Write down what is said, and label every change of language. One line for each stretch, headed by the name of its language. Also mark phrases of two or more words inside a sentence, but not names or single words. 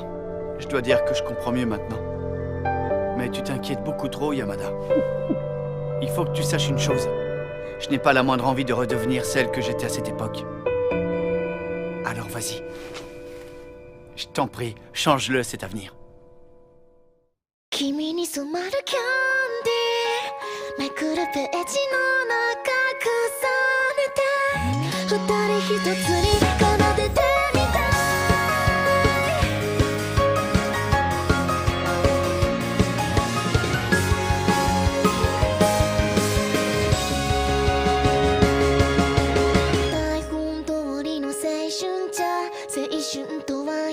French: Je dois dire que je comprends mieux maintenant. Mais tu t'inquiètes beaucoup trop, Yamada. Il faut que tu saches une chose. Je n'ai pas la moindre envie de redevenir celle que j'étais à cette époque. Alors vas-y. Je t'en prie, change-le cet avenir.
Japanese: 君に染まるキャンディーめくるページの中重ねて二人一つに奏でてみた台本通りの青春じゃ青春とは